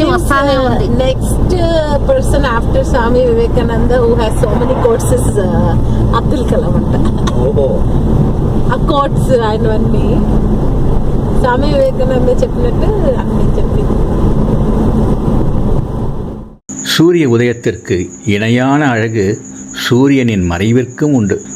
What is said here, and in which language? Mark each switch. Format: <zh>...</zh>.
<en>Next person after Swami Vivekananda who has so many quotes is Abdul Kalam anta.</en> <te>ఆ quotes ఆయనవన్నీ Swami Vivekananda చెప్పినట్టు అన్ని చెప్పి.</te> <ta>சூரிய உதயத்திற்கு இணையான அழகு சூரியனின் மறைவிற்கும் உண்டு.</ta>